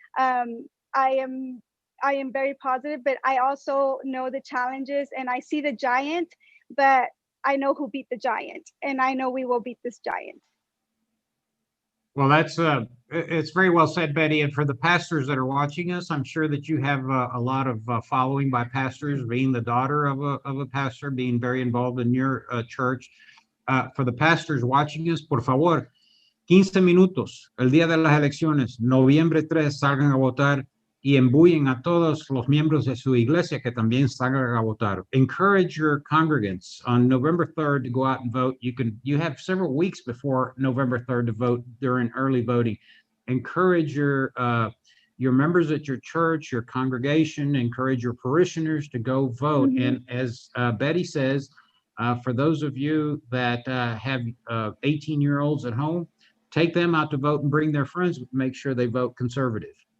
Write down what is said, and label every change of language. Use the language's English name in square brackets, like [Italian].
[English] Um, I am I am very positive, but I also know the challenges and I see the giant, but I know who beat the giant, and I know we will beat this giant. Well, it's very well said, Betty. And for the pastors that are watching us, I'm sure that you have a lot of following by pastors, being the daughter of a pastor, being very involved in your church. For the pastors watching us, [Spanish] por favor, 15 minutos el día de las elecciones, noviembre 3, salgan a votar y embullen a todos los miembros de su iglesia que también salgan a votar. [English] Encourage your congregants on November 3rd to go out and vote. You have several weeks before November 3rd to vote during early voting. Encourage your members at your church, your congregation, encourage your parishioners to go vote. Mhm. And as Betty says, for those of you that have 18-year-olds at home, take them out to vote and bring their friends, make sure they vote conservative.